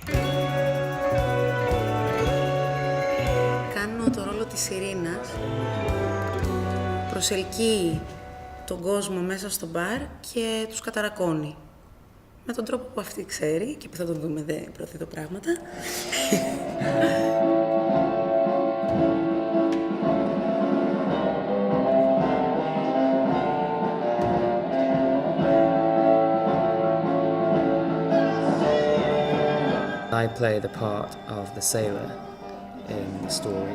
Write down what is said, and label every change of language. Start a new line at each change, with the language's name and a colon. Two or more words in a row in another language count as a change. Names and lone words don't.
Greek: Κάνω το ρόλο της Ειρήνας. Προσελκύει τον κόσμο μέσα στο μπαρ και τους καταρακώνει. Με τον τρόπο που αυτή ξέρει και που θα τον δούμε πρώτα πράγματα.
English: I play the part of the sailor in the story.